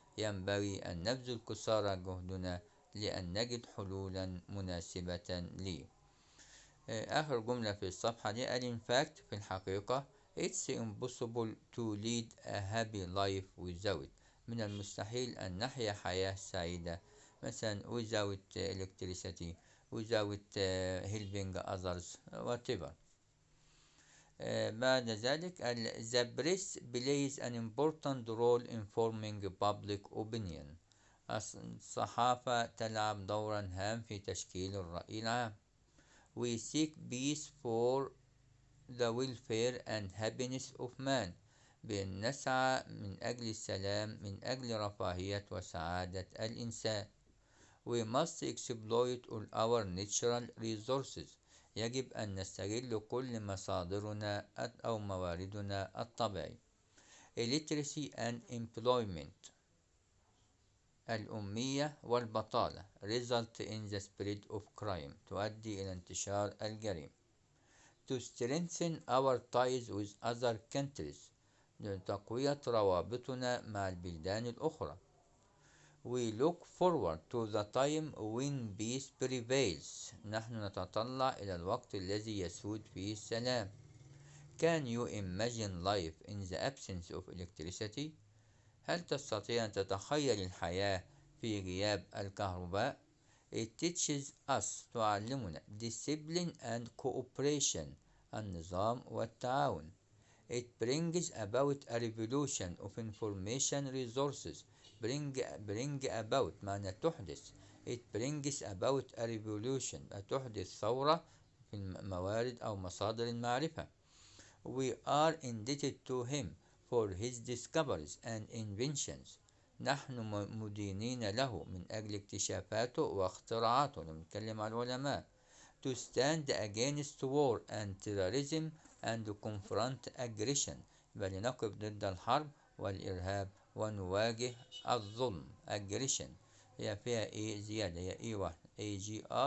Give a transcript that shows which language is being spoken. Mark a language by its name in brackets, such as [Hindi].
[Arabic] ينبغي أن نبذل قصارى جهدنا لأن نجد حلولا مناسبة لي. آخر جملة في الصفحة دي قال [English] in fact [Arabic] في الحقيقة [English] it's impossible to lead a happy life without. [Arabic] من المستحيل أن نحيا حياة سعيدة مثلا [English] without electricity without helping others whatever. [Arabic] بعد ذلك [English] the press plays an important role in forming public opinion. [Arabic] الصحافة تلعب دورا هام في تشكيل الرأي العام. [English] We seek peace for the welfare and happiness of man. [Arabic] بنسعى من أجل السلام من أجل رفاهية وسعادة الإنسان. [English] We must exploit all our natural resources. [Arabic] يجب أن نستغل كل مصادرنا أو مواردنا الطبيعية. [English] Illiteracy and employment. [Arabic] الأمية والبطالة [English] result in the spread of crime. [Arabic] تؤدي إلى انتشار الجريمة. [English] To strengthen our ties with other countries. [Arabic] لتقوية روابطنا مع البلدان الأخرى. [English] We look forward to the time when peace prevails. [Arabic] نحن نتطلع إلى الوقت الذي يسود فيه السلام. [English] Can you imagine life in the absence of electricity? [Arabic] هل تستطيع أن تتخيل الحياة في غياب الكهرباء؟ [English] It teaches us [Arabic] تعلمنا [English] discipline and cooperation [Arabic] النظام والتعاون. [English] It brings about a revolution of information resources. bring about [Arabic] معنى تحدث. [English] It brings about a revolution [Arabic] تحدث ثورة في الموارد أو مصادر المعرفة. [English] We are indebted to him for his discoveries and inventions. [Arabic] نحن مدينين له من أجل اكتشافاته واختراعاته. نتكلم عن العلماء. [English] To stand against war and terrorism and confront aggression. [Arabic] بل نقف ضد الحرب والإرهاب ونواجه الظلم. aggression هي فيها اي زيادة هي اي واحد agression.